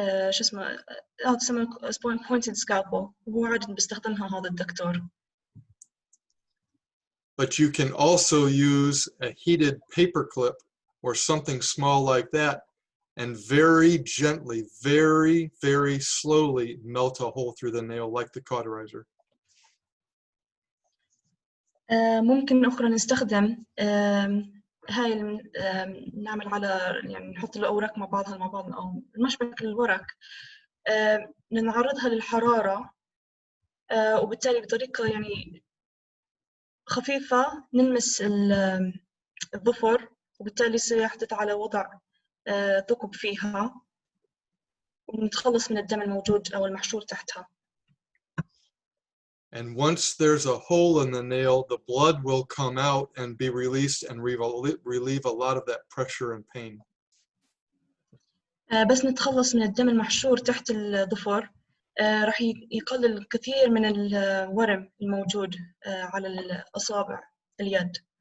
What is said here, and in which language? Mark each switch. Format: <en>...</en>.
<ar>شو اسمه تسمى pointed scalpel، وهو عادة بيستخدمها هذا الدكتور.</ar> <en>But you can also use a heated paper clip or something small like that and very gently, very, very slowly melt a hole through the nail like the cauterizer.</en> <ar>ممكن أخرى نستخدم هاي نعمل على يعني نحط الأوراق مع بعض أو المشبك الورق، نعرضها للحرارة وبالتالي بطريقة يعني خفيفة نلمس الظفر، وبالتالي سيحدث على وضع ثقب فيها ونتخلص من الدم الموجود أو المحشور تحتها.</ar> <en>And once there's a hole in the nail, the blood will come out and be released and relieve a lot of that pressure and pain.</en> <ar>بس نتخلص من الدم المحشور تحت الظفر راح يقلل الكثير من الورم الموجود على الأصابع اليد.</ar>